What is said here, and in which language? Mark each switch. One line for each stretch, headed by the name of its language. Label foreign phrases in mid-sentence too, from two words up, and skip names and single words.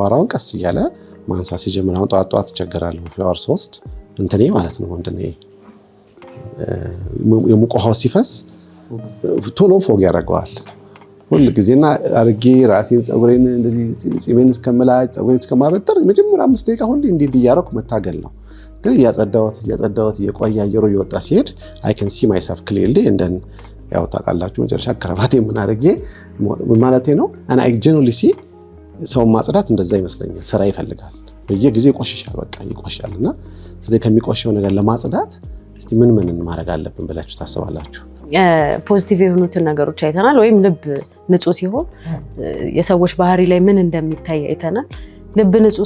Amharic: አቧራውን ቀስ እያለ ማንሳት ሲጀምር። አሁን ጠዋት ትቸገራለሁ ሻወር ሶስት እንትኔ ማለት ነው ምንድነው የሙቅ ውሃው ሲፈስ ቶሎ ፎግ ያደርገዋል ሁሉ ጊዜና አርጌ ራሴን ፀጉሬን እንደዚህ ጺሜን እስከምላጭ ፀጉሬን እስከማበጠር መጀመሪያ 5 ደቂቃ ሁሉ እንዲህ እያደረኩ መታገል ነው። ግን እያጸዳሁት እየቆየ አየሩ እየወጣ ሲሄድ
English: I can see myself clearly and then
Amharic: ያው ታውቃላችሁ መጨረሻ ከረባቴ ምን አድርጌ ማለቴ ነው
English: and I genuinely see
Amharic: ሰው ማጽዳት እንደዛ ይመስለኛል። ስራ ይፈልጋል። በየጊዜው ይቆሽሻል፣ በቃ ይቆሽሻልና ስለዚህ ከሚቆሽው ነገር ለማጽዳት እስቲ ምን ማድረግ አለብን ብላችሁ ታስባላችሁ? ፖዚቲቭ የሆኑትን ነገሮች አይተናል። ወይም ልብ ንጹህ ሲሆን የሰዎች ባህሪ ላይ ምን እንደሚታይ አይተናል። ልብ ንጹህ